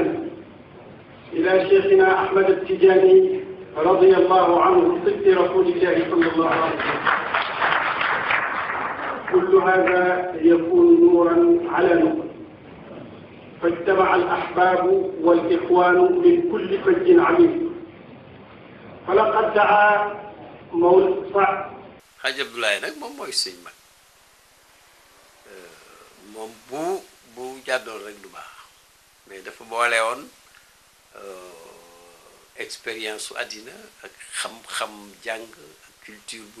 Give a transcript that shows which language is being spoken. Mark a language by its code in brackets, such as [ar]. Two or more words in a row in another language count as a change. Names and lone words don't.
[ar] إلى شيخنا أحمد التجاني رضي الله عنه صدق رسول الله صلى الله عليه وسلم. كل هذا يكون نورا على نور، فاجتمع الأحباب والإخوان من كل فج عميق. فلقد دعا [wo] Xaj Abdoulaye nag moom mooy sëñ mag moom bu jàddoon rek du baax mais dafa boole woon expérience su àddina ak xam-xam jàng ak culture bu